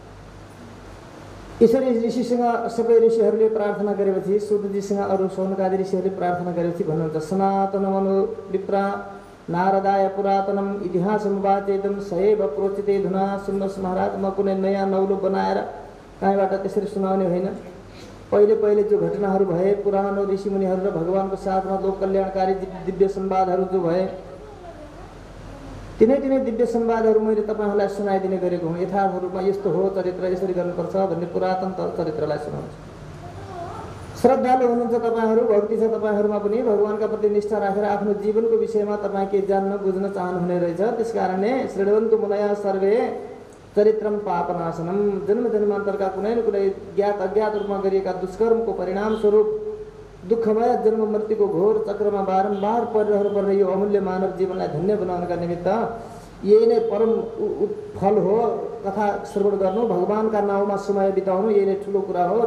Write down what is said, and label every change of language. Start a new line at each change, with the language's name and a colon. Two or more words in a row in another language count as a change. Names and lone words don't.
Nepali: यसरी ऋषिसँग सबै ऋषिहरूले प्रार्थना गरेपछि सूतजीसँग अरू सौनकादि ऋषिहरूले प्रार्थना गरेपछि भन्नुहुन्छ
Sanskrit: सनातन मनो विप्रा नारदाय पुरातनम इतिहासमुवाचेदम सएव प्रोचिते धुना
Nepali: सुन्नुहोस् महाराज। म कुनै नयाँ नौलो बनाएर कहीँबाट त्यसरी सुनाउने होइन। पहिले पहिले जो घटनाहरू भए पुरानो ऋषिमुनिहरू र भगवानको साथमा लोक कल्याणकारी दिव्य संवादहरू जो भए तिनै दिव्य संवादहरू मैले तपाईँहरूलाई सुनाइदिने गरेको हुँ। यथार्थ रूपमा यस्तो हो चरित्र यसरी गर्नुपर्छ भन्ने पुरातन चरित्रलाई सुनाउँछु। श्रद्धालु हुनुहुन्छ तपाईँहरू, भक्ति छ तपाईँहरूमा पनि, भगवानका प्रति निष्ठा राखेर आफ्नो जीवनको विषयमा तपाईँ के जान्न बुझ्न चाहनुहुने रहेछ। त्यसकारणले
Sanskrit: श्रृण्वन्तु मुनयः सर्वे चरित्रम पापनाशनम
Nepali: जन्म जन्मान्तरका कुनै न कुनै ज्ञात अज्ञात रूपमा गरिएका दुष्कर्मको परिणाम स्वरूप दुःखमय जन्म मृत्युको घोर चक्रमा बारम्बार परिरहनु पर्ने यो अमूल्य मानव जीवनलाई धन्य बनाउनका निमित्त यही नै परम फल हो। कथा श्रवण गर्नु, भगवानका नाउँमा समय बिताउनु यही नै ठुलो कुरा हो।